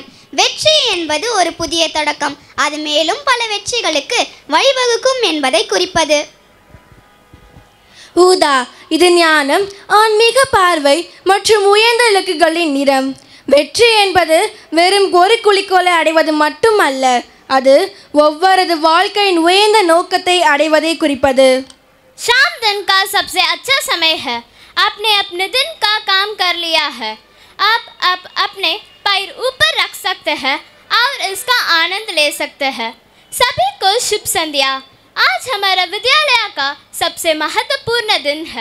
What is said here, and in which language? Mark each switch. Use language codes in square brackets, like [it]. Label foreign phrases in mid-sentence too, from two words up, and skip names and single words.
[ta] வெற்றி என்பது ஒரு புதிய தொடக்கம், அது மேலும் பல வெற்றிகளுக்கு வழிவகுக்கும் என்பதை குறிப்பது. ஊதா இது ஞானம், ஆன்மீக பார்வை மற்றும் உயர்ந்த இலக்குகளின் நிறம். வெற்றி என்பது வெறும் ஒரு குறிக்கோளை அடைவது மட்டுமல்ல, அது ஒவ்வொரு வாழ்க்கையின் உயர்ந்த நோக்கத்தை அடைவதை குறிப்பது. [hi] शाम दिन का सबसे अच्छा समय है. आपने अपने दिन का काम कर लिया है. आप अपने पैर ऊपर रख सकते हैं और इसका आनंद ले सकते हैं. सभी को शुभ संध्या. आज हमारा विद्यालय का सबसे महत्वपूर्ण दिन है.